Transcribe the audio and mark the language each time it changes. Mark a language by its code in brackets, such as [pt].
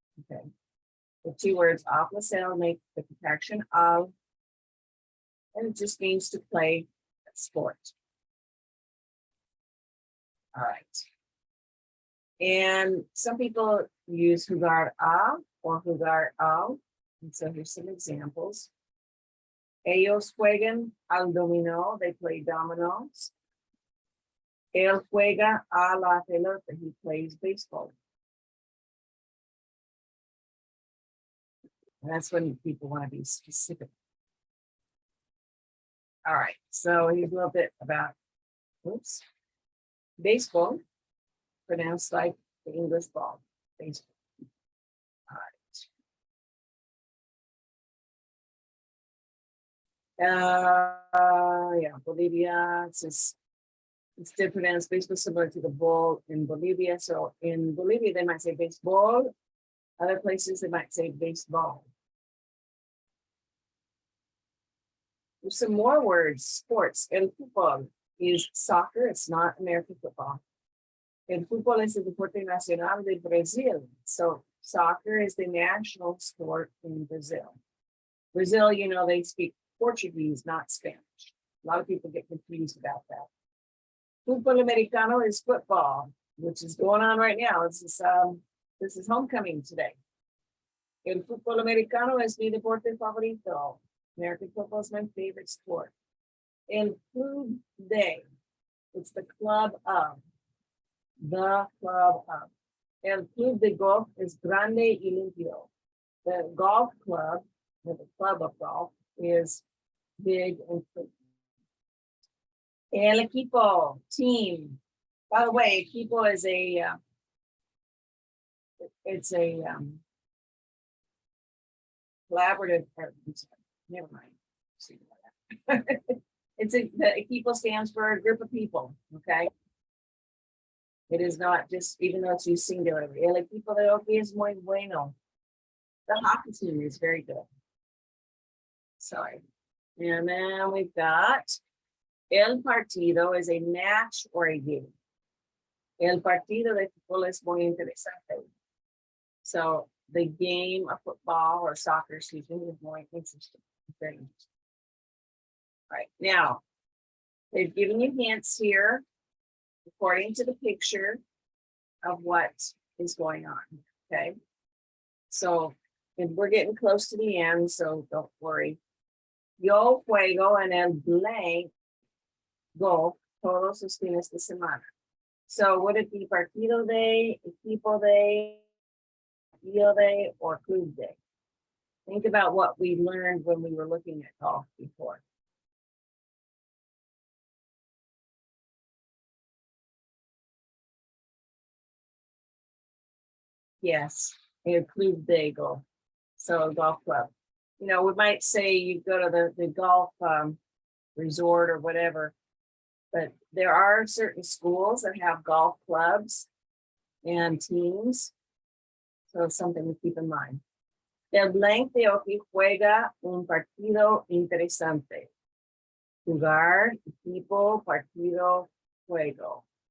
[en] Okay, the two words A plus L make the contraction al, and it just means to play a sport. All right. And some people use jugar a or jugar al. And so here's some examples. [es] Ellos juegan al dominó, [en] they play dominoes. [es] Él juega a la pelota. [en] He plays baseball. And that's when people want to be specific. All right, so here's a little bit about, oops, baseball, pronounced like the English ball, baseball. All right. Yeah, Bolivia, it's still pronounced baseball, similar to the ball in Bolivia. So in Bolivia, they might say baseball. Other places, they might say baseball. There's some more words, sports. El fútbol is soccer. It's not American football. [es] El fútbol es el deporte nacional de Brazil. [en] So soccer is the national sport in Brazil. Brazil, you know, they speak Portuguese, not Spanish. A lot of people get confused about that. Fútbol americano is football, which is going on right now. This is homecoming today. [es] El fútbol americano es mi deporte favorito. [en] American football is my favorite sport. El Club de, it's the club of. The club of. El Club de Golf is [es] grande y limpio. [en] The golf club, or the club of golf, is big and clean. El equipo, team. By the way, equipo is it's a collaborative, never mind. The equipo stands for a group of people, okay? It is not just, even though it's used singularly. [es] El equipo de hockey es muy bueno. [en] The hockey team is very good. Sorry. And then we've got el partido is a match or a game. [es] El partido de fútbol es muy interesante. [en] So the game of football or soccer, excuse me, is more interesting. Very interesting. All right, now they've given you hints here according to the picture of what is going on. Okay, so and we're getting close to the end, so don't worry. [es] Yo juego en el blank golf todos los fines de semana. [en] So would it be partido de, equipo de, partido de, or club de? Think about what we learned when we were looking at golf before. Yes, a club de golf. So a golf club. You know, we might say you go to the golf resort or whatever, but there are certain schools that have golf clubs and teams. So it's something to keep in mind. [es] El blank de hockey juega un partido interesante. Jugar, equipo, partido, juego.